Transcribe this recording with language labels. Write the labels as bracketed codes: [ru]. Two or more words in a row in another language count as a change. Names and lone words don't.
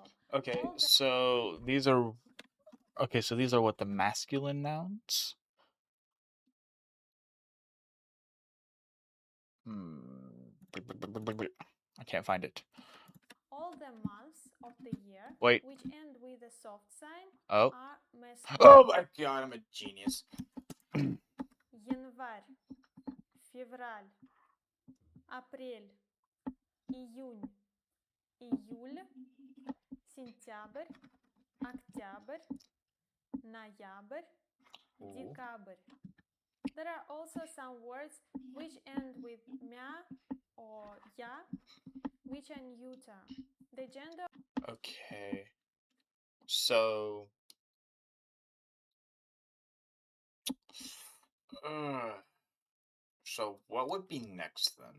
[en] so these are what, the masculine nouns? I can't find it. All the months of the year which end with a soft sign are masculine. Oh my god, I'm a genius. [ru] Январь, февраль, апрель, июнь, июль, сентябрь, октябрь, ноябрь, декабрь. [en] There are also some words which end with mya or ya, which are neuter. The gender. Okay. So. So what would be next then?